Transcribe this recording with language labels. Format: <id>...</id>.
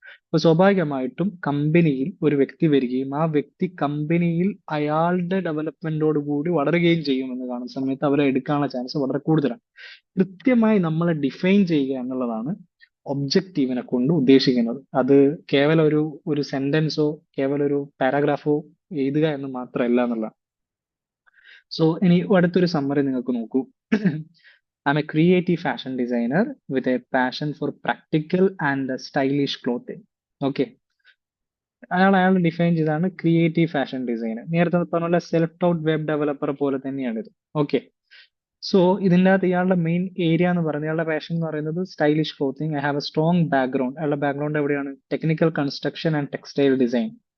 <ml>അപ്പൊ സ്വാഭാവികമായിട്ടും കമ്പനിയിൽ ഒരു വ്യക്തി വരികയും ആ വ്യക്തി കമ്പനിയിൽ അയാളുടെ ഡെവലപ്മെന്റോട് കൂടി വളരുകയും ചെയ്യുമെന്ന് കാണുന്ന സമയത്ത് അവരെ എടുക്കാനുള്ള ചാൻസ് വളരെ കൂടുതലാണ്. കൃത്യമായി നമ്മളെ ഡിഫൈൻ ചെയ്യുക എന്നുള്ളതാണ് ഒബ്ജക്റ്റീവിനെ കൊണ്ട് ഉദ്ദേശിക്കുന്നത്. അത് കേവലം ഒരു സെന്റൻസോ കേവലം ഒരു പാരാഗ്രാഫോ എഴുതുക എന്ന് മാത്രമല്ല എന്നുള്ളതാണ്. സോ ഇനി അടുത്തൊരു സമ്മറി നിങ്ങൾക്ക് നോക്കൂ.</ml> <en>I'm a creative fashion designer with a passion for practical and stylish clothing. Okay.</en> <ml>അയാൾ ഡിഫൈൻ ചെയ്താണ് ക്രിയേറ്റീവ് ഫാഷൻ ഡിസൈനർ. നേരത്തെ പറഞ്ഞ സെൽഫ് ടോട്ട് വെബ് ഡെവലപ്പർ പോലെ തന്നെയാണ് ഇത്. ഓക്കെ, സോ ഇതിൻ്റെ അകത്ത് ഇയാളുടെ മെയിൻ ഏരിയ എന്ന് പറയുന്നത്, ഇയാളുടെ പാഷൻ എന്ന് പറയുന്നത് stylish clothing.</ml> <en>I have a strong background.</en> <ml>അയാളുടെ ബാക്ക്ഗ്രൗണ്ട് എവിടെയാണ്?</ml> <en>Technical construction and textile design.</en>